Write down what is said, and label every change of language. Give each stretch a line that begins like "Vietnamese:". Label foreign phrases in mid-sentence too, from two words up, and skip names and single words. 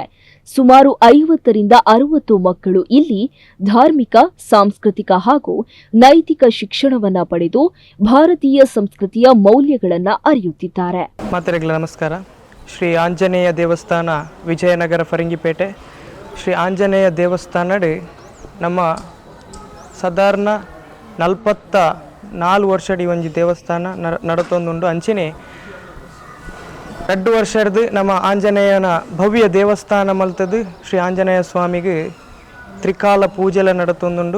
Kannada: ಸುಮಾರು 50ರಿಂದ 60 ಮಕ್ಕಳು ಇಲ್ಲಿ ಧಾರ್ಮಿಕ, ಸಾಂಸ್ಕೃತಿಕ ಹಾಗೂ ನೈತಿಕ ಶಿಕ್ಷಣವನ್ನ ಪಡೆದು ಭಾರತೀಯ ಸಂಸ್ಕೃತಿಯ ಮೌಲ್ಯಗಳನ್ನು ಅರಿಯುತ್ತಿದ್ದಾರೆ.
Tulu: ಮಾತರಿಗಳ ನಮಸ್ಕಾರ. ಶ್ರೀ ಆಂಜನೇಯ ದೇವಸ್ಥಾನ ವಿಜಯನಗರ ಫರಂಗಿಪೇಟೆ. ಶ್ರೀ ಆಂಜನೇಯ ದೇವಸ್ಥಾನಡಿ ನಮ್ಮ ಸಾಧಾರಣ 44 ವರ್ಷದ ಈ ಒಂಜಿ ದೇವಸ್ಥಾನ ನಡತೊಂದುಂಡು. ಅಂಚನೆ 2 ವರ್ಷದ ನಮ್ಮ ಆಂಜನೇಯನ ಭವ್ಯ ದೇವಸ್ಥಾನ ಮಲ್ತದು ಶ್ರೀ ಆಂಜನೇಯ ಸ್ವಾಮಿಗೆ ತ್ರಿಕಾಲ ಪೂಜೆಲ ನಡತೊಂದುಂಡು.